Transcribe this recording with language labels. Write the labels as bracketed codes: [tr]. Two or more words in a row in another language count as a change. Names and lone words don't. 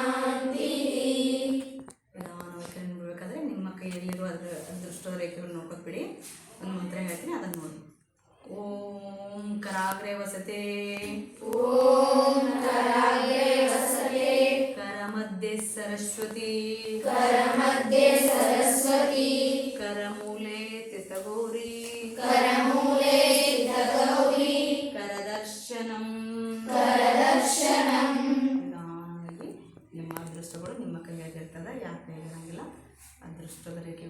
[kn] ನಿಧಾನವಾಗಿ ಕಣ್ಣು ಬಿಡಬೇಕಾದ್ರೆ ನಿಮ್ಮ ಕೈಯಲ್ಲಿರುವ ಅದೃಷ್ಟ ರೇಖೆಗಳನ್ನು ನೋಡ್ಕೊತ್ಬಿಡಿ. ನೋಡಿ, ಒಂದು ಮಂತ್ರ ಹೇಳ್ತೀನಿ ಅದನ್ನು ನೋಡಿ. [sa] ಓಂ ಕರಾಗ್ರೆ ವಸತೆ, ಓಂ ಕರಾಗ್ರೆ ವಸತೆ, ಕರಮಧ್ಯೆ ಸರಸ್ವತಿ, ಕರಮಧ್ಯೆ ಸರಸ್ವತಿ, ಕರಮೂಲೆ ತಿತಗೌರಿ, ಕರಮೂಲೆ ಗೌರಿ, ಕರದರ್ಶನಂ, ಕರದರ್ಶನಂ. [kn] ನಿಧಾನವಾಗಿ ನಿಮ್ಮ ಅದೃಷ್ಟಗಳು ನಿಮ್ಮ ಕೈಯಾಗಿರ್ತದೆ, ಯಾರ ಕೈಯಾಗಿರಂಗಿಲ್ಲ. ಅದೃಷ್ಟದ